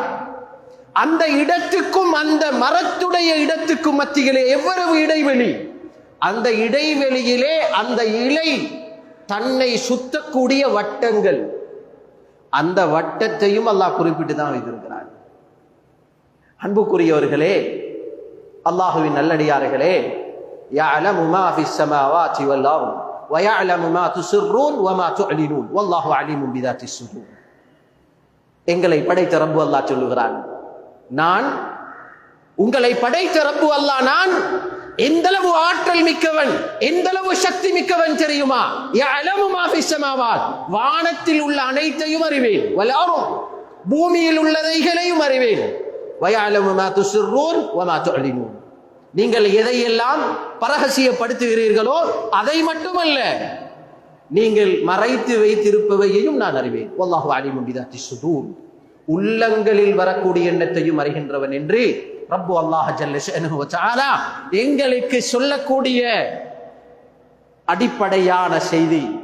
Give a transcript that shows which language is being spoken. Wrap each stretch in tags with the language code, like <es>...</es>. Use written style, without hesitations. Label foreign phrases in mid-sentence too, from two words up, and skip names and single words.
<ta>அந்த இடத்துக்கும் அந்த மரத்துடைய இடத்துக்கும் மத்தியிலே எவ்வளவு இடைவெளி, அந்த இடைவெளியிலே அந்த இலை தன்னை சுத்தக்கூடிய வட்டங்கள், அந்த வட்டத்தையும் அல்லாஹ் குறிப்பிட்டு தான் வைத்திருக்கிறார். அன்புக்குரியவர்களே, அல்லாஹுவின் நல்லடியார்களே,</ta> <ar>يعلم ما في السماوات والأرض ويعلم ما تسرون وما تعلنون والله عليم بذات الصدور.</ar> <ta>எங்களை படைத்த ரப்பு அல்லாஹ் சொல்லுகிறான், நான் உங்களை படைத்த ரப்பு அல்லாஹ், நான் எந்தளவு ஆற்றல் மிக்கவன், எந்தளவு சக்தி மிக்கவன் தெரியுமா?</ta> <ar>يعلم ما في السماوات,</ar> <ta>வானத்தில் உள்ள அனைத்தையும் அறிவேன், والأرض, பூமியில் உள்ளதைகளையும் அறிவேன்,</ta> <ar>ويعلم ما تسرون وما تعلنون,</ar> <ta>நீங்கள் எதையெல்லாம் பரகசியப்படுத்துகிறீர்களோ அதை மட்டுமல்ல, நீங்கள் மறைத்து வைத்திருப்பவையையும் நான் அறிவேன்.</ta> <ar>والله عليم بذات الصدور,</ar> <ta>உள்ளங்களில் வரக்கூடிய எண்ணத்தையும் அறிகின்றவன் என்று ரப்பு அல்லாஹ்</ta> <ar>جل شأنه وتعالى</ar> <ta>எங்களுக்கு சொல்லக்கூடிய அடிப்படையான செய்தி.</ta>